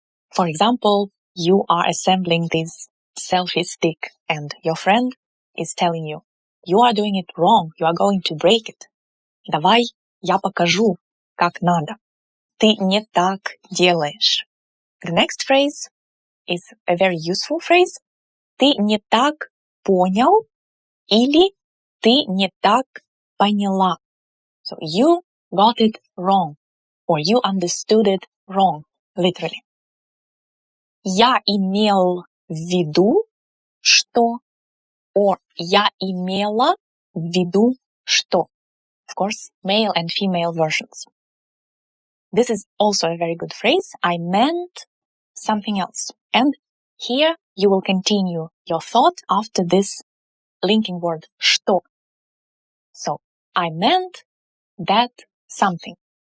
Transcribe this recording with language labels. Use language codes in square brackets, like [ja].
[en] For example, you are assembling this selfie stick and your friend is telling you, you are doing it wrong, you are going to break it. [ru] Давай я покажу, как надо. Ты не так делаешь. [en] The next phrase is a very useful phrase. [ru] Ты не так понял или ты не так поняла. [en] So you got it wrong or you understood it wrong, literally. [ru] Я имел в виду, что, or я имела в виду, что. [en] Of course, male and female versions. This is also a very good phrase. I meant something else. And here you will continue your thought after this linking word что. So, I meant that something.